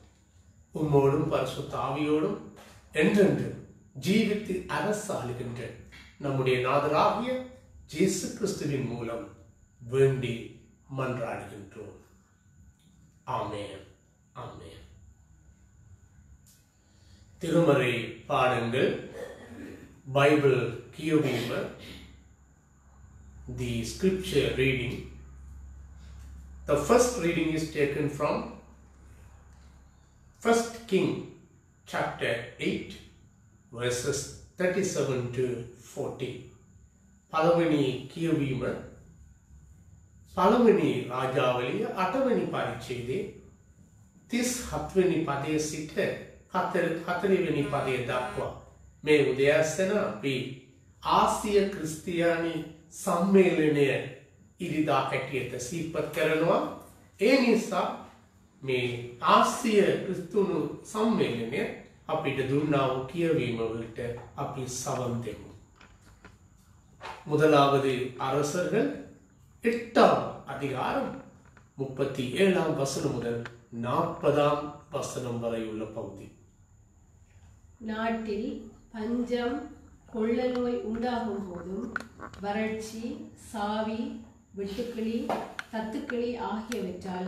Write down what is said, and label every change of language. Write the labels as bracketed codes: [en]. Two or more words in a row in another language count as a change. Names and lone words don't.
[ta] உம்மோடும் பரிசுத்த ஆவியோடும் என்றென்று ஜீவித்து அரசாளுகின்ற நம்முடைய நாதராகிய இயேசு கிறிஸ்துவின் மூலம் வேண்டி மன்றாடுகின்றோம். ஆமென், ஆமென். திருமறை பாடங்கள் பைபிள் கியோபீமர். [en] The scripture reading. The first reading is taken from 1 King chapter 8 verses 37 to 40. [si] පළවෙනි කියවීම පළවෙනි රාජාවලිය 8 වෙනි පරිච්ඡේදයේ 37 වෙනි පදයේ සිට 4 වෙනි පදයේ දක්වා මේ උදෑසන අපි ආසිය ක්‍රිස්තියානි සම්මේලනය ඉරිදා හැටියට සිහිපත් කරනවා. ඒ නිසා මේ ආසිය ක්‍රිස්තුණු සම්මේලනය අපිට දුන්නා වූ කියවීම වලට අපි සවන් දෙමු. [ta] முதலாவது அரசர்கள் 8ஆம் அதிகாரம் 37ஆம் வசனம் முதல் 40ஆம் வசனம் வரை உள்ள பகுதி. நாட்டில் பஞ்சம் கொள்ள நோய் உண்டாகும் போதும் வறட்சி சாவி வெட்டுக்கிளி தத்துக்கிளி ஆகியவற்றால்